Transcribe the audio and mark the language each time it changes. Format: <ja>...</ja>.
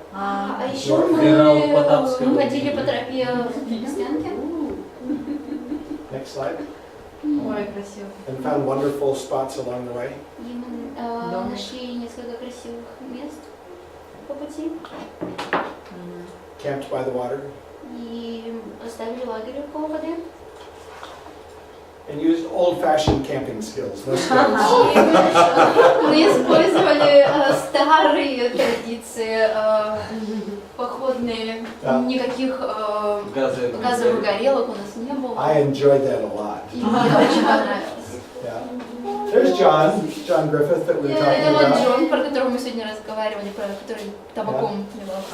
<ru>А еще мы ходили по тропе в Лесбиянке.</ru> <en>Next slide.</en> <ru>Ой, красиво.</ru> <en>And found wonderful spots along the way.</en> <ru>И мы нашли несколько красивых мест по пути.</ru> <en>Camped by the water.</en> <ru>И оставили лагерь около воды.</ru> <en>And used old-fashioned camping skills. No skills.</en> <ru>Мы использовали старые традиции, походные, никаких газовых горелок у нас не было.</ru> <en>I enjoyed that a lot.</en> <ru>И мне очень понравилось.</ru> <en>Yeah. There's John Griffith that we were talking</en> <ru>Это вот</ru> <en>about.</en> <ru>Джон, про которого мы сегодня разговаривали, про который табаком плевался.</ru>